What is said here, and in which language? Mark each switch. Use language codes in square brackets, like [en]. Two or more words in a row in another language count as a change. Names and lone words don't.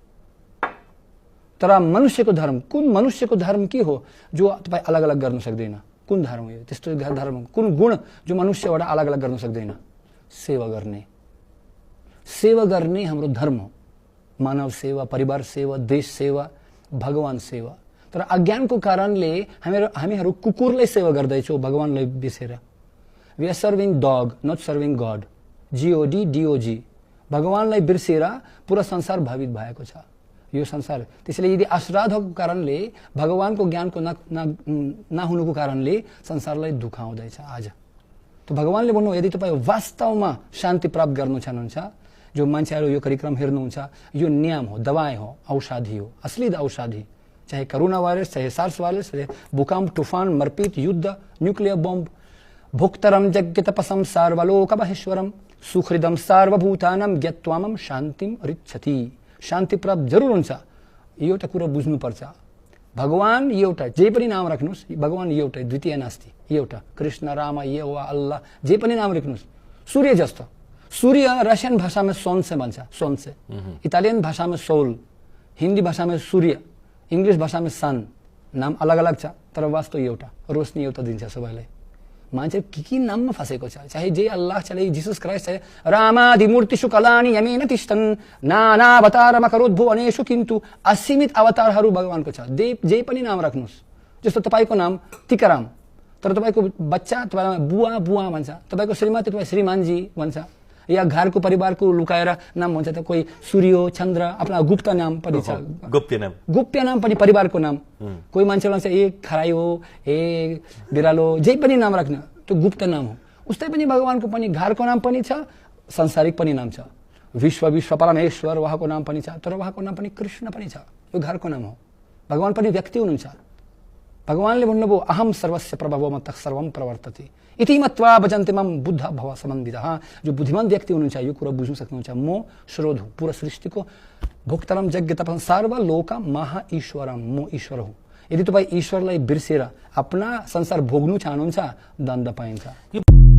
[ne] तर मनुष्यको धर्म, कुन मनुष्यको धर्म के हो जो तपाईँ अलग अलग गर्न सक्दैन, कुन धर्म हो त्यस्तो धर्म, कुन गुण जो मनुष्यबाट अलग अलग गर्न सक्दैन, सेवा गर्ने। सेवा गर्ने हाम्रो धर्म हो, मानव सेवा, परिवार सेवा, देश सेवा, भगवान सेवा। तर अज्ञानको कारणले हामीहरू कुकुरलाई सेवा गर्दैछौँ, भगवानलाई बिर्सेर। [en] We are serving dog, not serving God. GOD DOG, [ne] भगवानलाई बिर्सेर पुरा संसार भवित भएको छ यो संसार। त्यसैले यदि अश्राद्धको कारणले, भगवानको ज्ञानको नहुनुको कारणले संसारलाई दुःख आउँदैछ आज। त भगवानले भन्नु, यदि तपाईँ वास्तवमा शान्ति प्राप्त गर्नु चाहनुहुन्छ, जो मान्छेहरू यो कार्यक्रम हेर्नुहुन्छ, यो नियम हो, दवाई हो, औषधि हो, असली औषधि। चाहे कोरोना वायरस, चाहे सार्स वायरस, चाहे भूकंप, तूफान, मरपीट, युद्ध, [en] nuclear bomb, [sa] भोक्तरम यज्ञ तपसम सार्वलोकमहेश्वरम सुखृदम सार्वभूतानम ज्ञत्वामम शान्तिम रिच्छति। [ne] शान्ति प्राप्त जरुर हुन्छ। यो एउटा कुरा बुझ्नुपर्छ। भगवान एउटा जे पनि नाम राख्नुस्, भगवान एउटै, [sa] द्वितीय नास्ति। [ne] एउटा कृष्ण, राम, यहोवा, अल्लाह, जे पनि नाम राख्नुस्। सूर्य जस्तो, सूर्य रसियन भाषामा सन से भन्छ, सन से। इटालियन भाषामा सोल, हिन्दी भाषामा सूर्य, इंग्लिश भाषामा सन। नाम अलग अलग छ तर वास्तव एउटा, रोशनी एउटा दिन्छ सबैलाई। मान्छे के नाममा फसेको छ, चाहे जे अल्लाह, चाहे जीसस क्राइस्ट, चाहे [sa] रामादि मूर्तिषु कलानि यमेन तिष्ठन् नानावतारमकरोद्भुवनेषु, [ne] किन्तु असीमित अवतारहरू भगवानको छ। जे पनि नाम राख्नुस्। जस्तो तपाईको नाम टीकाराम, तर तपाईको बच्चा तपाईलाई बुवा बुवा भन्छ, तपाईको श्रीमती तपाईँ श्रीमानजी भन्छ, या घरको परिवारको लुकाएर नाम भन्छ। त कोही सूर्य, चन्द्र, आफ्ना गुप्त नाम पनि छ, गुप्त नाम पनि परिवारको नाम। कोही मान्छे भन्छ ए खराई हो, ए बिरालो, जे पनि नाम राख्न त्यो गुप्त नाम हो। उस्तै पनि भगवानको पनि घरको नाम पनि छ, संसारिक पनि नाम छ। विश्व परमेश्वर उहाँको नाम पनि छ, तर उहाँको नाम पनि कृष्ण पनि छ, यो घरको नाम हो। भगवान पनि व्यक्ति हुनुहुन्छ। भगवानले भन्नुभयो [sa] अहम सर्वस्य प्रभवो मत्तः सर्वं प्रवर्तते इति मत्वा भजन्ते मम बुद्ध भव समन्वितः। [ne] जो बुद्धिमान व्यक्ति हुनुहुन्छ यो कुरा बुझ्न सक्नुहुन्छ। म स्रोत हुँ, पूरा सृष्टिको [sa] भोक्तरम यज्ञ तपसम सर्वलोक महा ईश्वरम, [ne] म ईश्वर हुँ। यदि तपाईँ ईश्वरलाई बिर्सेर आफ्ना संसार भोग्नु चाहनुहुन्छ, दण्ड पाइन्छ।